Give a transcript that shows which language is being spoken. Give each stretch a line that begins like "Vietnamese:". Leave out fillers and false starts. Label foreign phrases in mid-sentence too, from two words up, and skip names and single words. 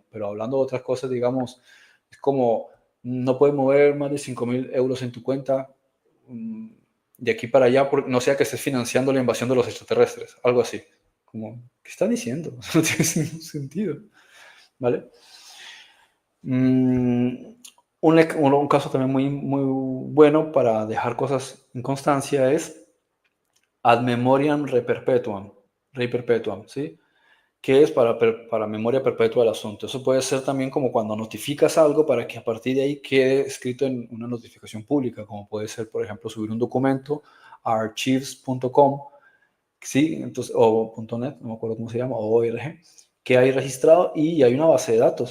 Spanish: Pero hablando de otras cosas, digamos, es como no puedes mover más de 5.000 euros en tu cuenta de aquí para allá, no sea que estés financiando la invasión de los extraterrestres, algo así. Como, ¿qué estás diciendo? No tiene ningún sentido, ¿vale? Un caso también muy bueno para dejar cosas en constancia es
Latin: ad memoriam rei perpetuam,
Spanish: ¿sí? Que es para memoria perpetua del asunto. Eso puede ser también como cuando notificas algo para que a partir de ahí quede escrito en una notificación pública, como puede ser, por ejemplo, subir un documento a archives.com, ¿sí? Entonces, o .net, no me acuerdo cómo se llama, o .org, que hay registrado y hay una base de datos.